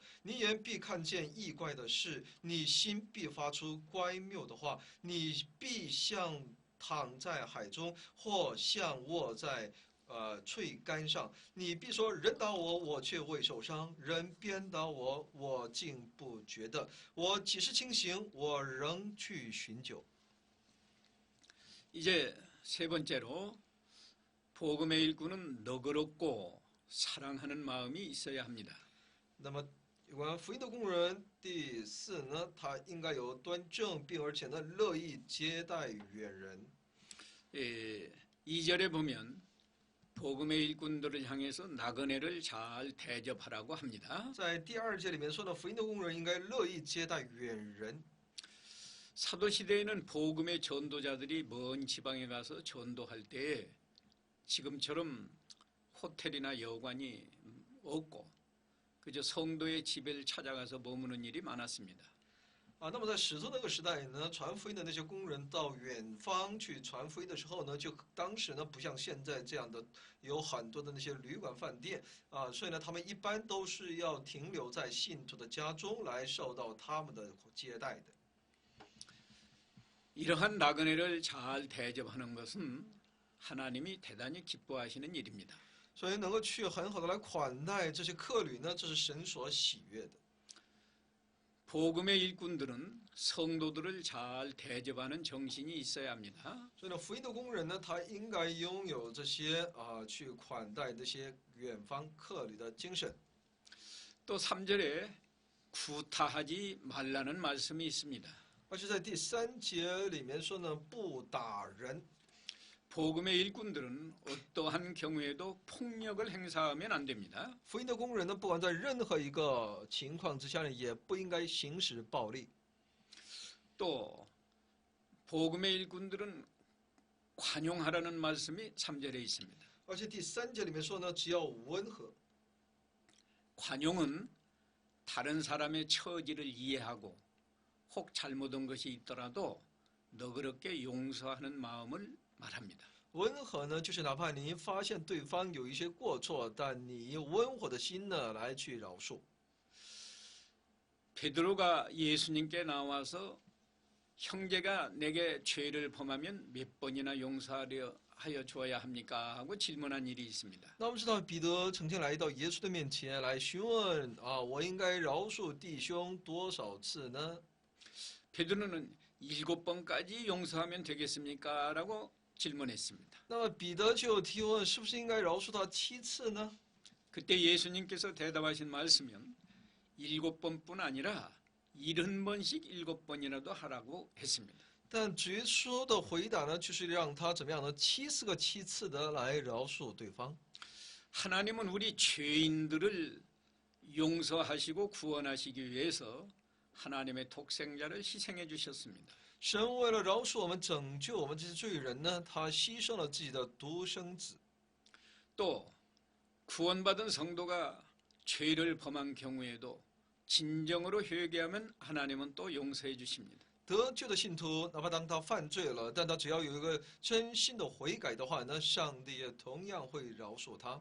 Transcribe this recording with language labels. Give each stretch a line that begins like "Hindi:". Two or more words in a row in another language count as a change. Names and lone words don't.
Chinese: 你眼必看见异怪的事，你心必发出乖谬的话，你必像躺在海中，或像卧在脆干上。你必说：人打我，我却未受伤；人鞭打我，我竟不觉得。我几时清醒，我仍去寻酒。
Korean: 이제 세 번째로 복음의 일꾼은 너그럽고 사랑하는 마음이 있어야 합니다.
Chinese: 那么有关福音的工人，第四呢，他应该有端正，并而且呢乐意接待远人。
Korean: 2절에 보면 복음의 일꾼들을 향해서 나그네를 잘 대접하라고 합니다.
Chinese: 在第二节里面说呢，福音的工人应该乐意接待远人。
Korean: 사도시대에는 복음의 전도자들이 먼 지방에 가서 전도할 때 지금처럼 호텔이나 여관이 없고 그저 성도의 집을 찾아가서 머무는 일이 많았습니다.
Chinese: 那么在使徒那个时代呢，传福音的那些工人到远方去传福音的时候呢，就当时呢不像现在这样的有很多的那些旅馆饭店所以呢他们一般都是要停留在信徒的家中来受到他们的接待的。
Korean: 이러한 나그네를 잘 대접하는 것은 하나님이 대단히 기뻐하시는 일입니다.
Chinese: 所以能够去很好的来款待这些客旅呢，这是神所喜悦的。
Korean: 복음의 일꾼들은 성도들을 잘 대접하는 정신이 있어야 합니다.
Chinese: 所以呢，福音的工人呢，他应该拥有这些去款待这些远方客旅的精神。
Korean: 또 3절에 구타하지 말라는 말씀이 있습니다.
Chinese: 而且在第3节里面说呢，不打人。
Korean: 복음의 일꾼들은 어떠한 경우에도 폭력을 행사하면 안 됩니다.
Chinese: 福音的工人呢，不管在任何一个情况之下呢，也不应该行使暴力。
Korean: 또 복음의 일꾼들은 관용하라는 말씀이 3절에 있습니다.
Chinese: 而且第3节里面说呢，只要温和。
Korean: 관용은 다른 사람의 처지를 이해하고 혹 잘못한 것이 있더라도 너그럽게 용서하는 마음을 말합니다.
Chinese: 温和呢，就是哪怕你发现对方有一些过错，但你用温和的心呢来去饶恕。
Korean: 베드로가 예수님께 나와서 형제가 내게 죄를 범하면 몇 번이나 용서하여 주어야 합니까? 하고 질문한 일이 있습니다.
Chinese: 那我们知道彼得曾经来到耶稣的面前来询问我应该饶恕弟兄多少次呢？
Korean: 베드로는 7번까지 용서하면 되겠습니까? 라고 질문했습니다.
Chinese: 那么彼得就提问，是不是应该饶恕他7次呢？
Korean: 그때 예수님께서 대답하신 말씀은 7번뿐 아니라 70번씩 7번이라도 하라고 했습니다.
Chinese: 但耶稣的回答呢，就是让他怎么样呢？70个7次的来饶恕对方。
Korean: 하나님은 우리 죄인들을 용서하시고 구원하시기 위해서 하나님의 독생자를 희생해 주셨습니다.
Chinese: 神为了饶恕我们、拯救我们这些罪人呢，他牺牲了自己的独生子。
Korean: 또 구원받은 성도가 죄를 범한 경우에도 진정으로 회개하면 하나님은 또 용서해 주십니다.
Chinese: 得救的信徒，哪怕当他犯罪了，但他只要有一个真心的悔改的话呢，上帝也同样会饶恕他。